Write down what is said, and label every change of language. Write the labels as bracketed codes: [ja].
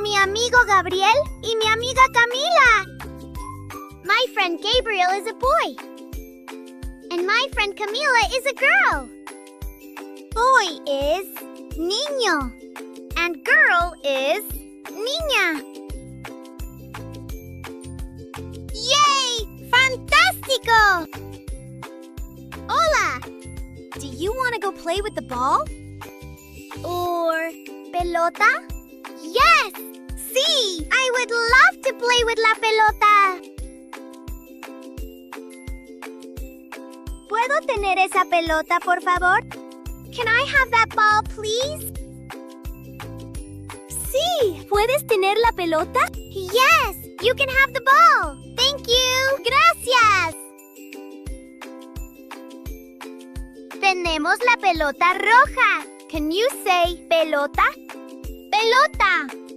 [es] Mi amigo Gabriel y mi amiga Camila. [en] My friend Gabriel is a boy. And my friend Camila is a girl. Boy is niño. And girl is niña. [es] Yay! Fantastico! Hola! [en] Do you want to go play with the ball? Or pelota? Yes! Sí! I would love to play with la pelota! [es] ¿Puedo tener esa pelota, por favor? [en] Can I have that ball, please? [es] Sí! ¿Puedes tener la pelota? Yes! [en] You can have the ball! Thank you! Gracias! [es] Tenemos la pelota roja. [en] Can you say pelota? [es] Pelota.